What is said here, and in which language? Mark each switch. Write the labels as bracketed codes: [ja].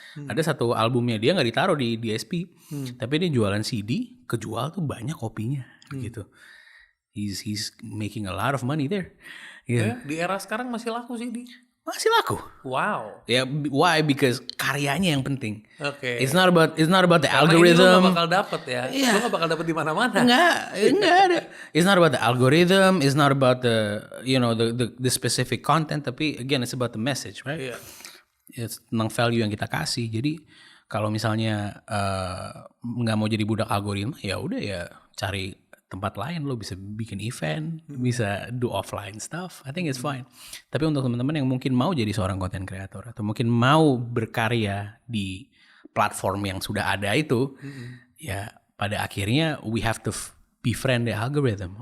[id] Ada satu albumnya dia nggak ditaruh di DSP, tapi dia jualan CD, kejual tuh banyak kopinya gitu. [en] He's making a lot of money there. Yeah. [id] Di era sekarang masih laku CD. Masih laku. Wow. Ya [en] why? Because [id] karyanya yang penting. Oke. [en] It's not about the [id] karena [en] algorithm. [id] Ini lu gak bakal dapet ya. [en] Yeah. [id] Lu gak bakal dapet di mana-mana. Enggak ada. [en] It's not about the algorithm. It's not about the the specific content. [id] Tapi [en] again, it's about the message, right? Yeah. It's [id] tentang value yang kita kasih. Jadi kalau misalnya nggak mau jadi budak algoritma, ya udah ya cari tempat lain. Lo bisa bikin event, bisa [en] do offline stuff. I think it's fine. [id] Tapi untuk teman-teman yang mungkin mau jadi seorang content creator atau mungkin mau berkarya di platform yang sudah ada itu, ya pada akhirnya [en] we have to befriend the algorithm.